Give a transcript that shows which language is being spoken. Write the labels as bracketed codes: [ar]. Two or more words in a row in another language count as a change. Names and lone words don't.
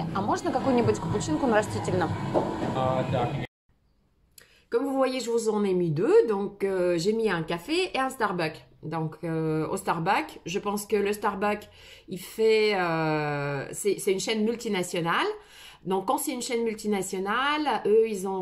[ru] А можно какую-нибудь капучинку на растительном? Да. [fr] Comme vous voyez, je vous en ai mis deux. Donc, j'ai mis un café et un Starbucks. Donc, au Starbucks, je pense que le Starbucks, il fait... c'est une chaîne multinationale. Donc, quand c'est une chaîne multinationale, eux, ils ont...